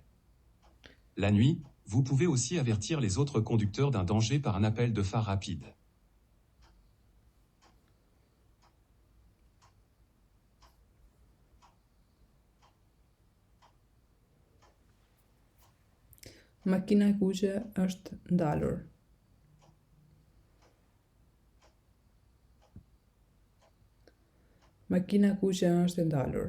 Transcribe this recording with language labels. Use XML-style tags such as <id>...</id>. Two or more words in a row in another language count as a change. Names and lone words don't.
<fr>La nuit, vous pouvez aussi avertir les autres conducteurs d'un danger par un appel de phare rapide.</fr> <sq>Makina e kuqe është ndalur. Makina e kuqe është ndalur.</sq>